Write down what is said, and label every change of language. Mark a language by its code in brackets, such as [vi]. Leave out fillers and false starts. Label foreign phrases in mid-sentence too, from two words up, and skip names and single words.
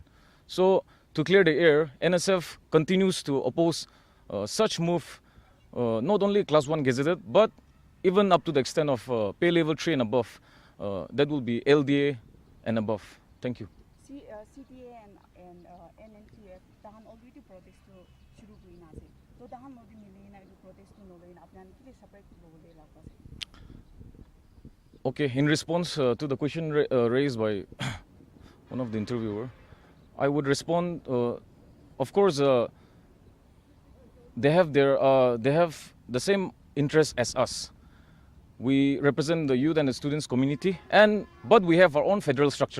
[en] So, to clear the air, NSF continues to oppose such move, not only Class 1 gazetted, but even up to the extent of pay level 3 and above. That will be LDA and above. Thank you. [nag] CTA and Nltv tahan [en] already protest [nag] to shuru kuina ase to tahan already milina protest to no leina apnan kile separate lobole la ase. [en] Okay, in response to the question raised by one of the interviewer, I would respond. Of course, they have the same interests as us. We represent the youth and the students community, but we have our own federal structure.